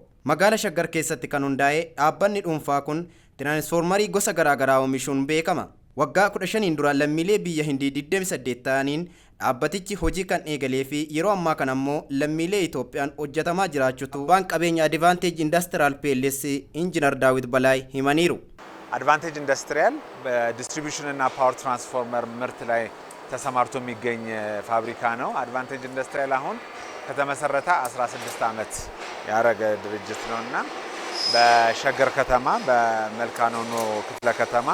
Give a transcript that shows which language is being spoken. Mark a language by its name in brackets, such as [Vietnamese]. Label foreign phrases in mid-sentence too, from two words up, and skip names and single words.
[Oromo] Magaalaa Shaggar keessatti kan hundaa'e dhaabbanni dhuunfaa kun tiraansfoormarii gosa garaagaraa oomishuun beekama. Waggaa 15 dura lammiilee biyya Hindii 28 ta'aniin dhaabbatichi hojii kan eegalee fi yeroo ammaa kana ammoo lammiilee Itoophiyaan hojjetamaa jiraachutu abbaan qabeenya Advantage Industrial PLC Injiinar Daawit Balaay himaniiru. [Amharic] Advantage Industrial በዲስትሪቢዩሽን እና [English] power transformer [Amharic] ምርት ላይ ተሰማርቶ የሚገኝ ፋብሪካ ነው። Advantage Industrial አሁን ከተመሰረተ 16 ዓመት ያረገ ድርጅት ነውና በሸገር ከተማ በመልካኖኖ ክፍለ ከተማ